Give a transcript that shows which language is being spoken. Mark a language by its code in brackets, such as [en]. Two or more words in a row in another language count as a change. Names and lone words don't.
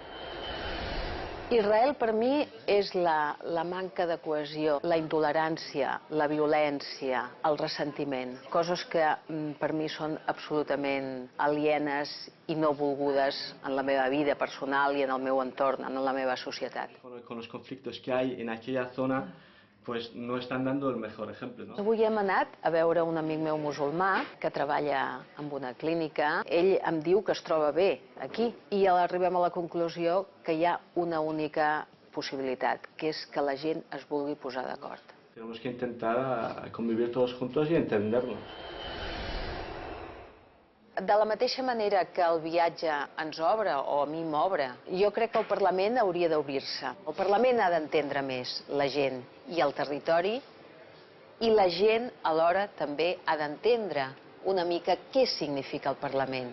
[ca] Israel per mi és la manca de cohesió, la intolerància, la violència, el ressentiment, coses que per mi són absolutament alienes i no volgudes en la meva vida personal i en el meu entorn, en la meva societat. [es] Con los conflictos que hay en aquella zona, pues no están dando el mejor ejemplo, ¿no? [ca] Avui hem anat a veure un amic meu musulmà que treballa en una clínica. Ell em diu que es troba bé aquí i arribem a la conclusió que hi ha una única possibilitat, que és que la gent es vulgui posar d'acord. [es] Tenemos que intentar convivir todos juntos y entendernos. [ca] De la mateixa manera que el viatge ens obre, o a mi m'obre, jo crec que el Parlament hauria d'obrir-se. El Parlament ha d'entendre més la gent i el territori, i la gent alhora també ha d'entendre una mica què significa el Parlament.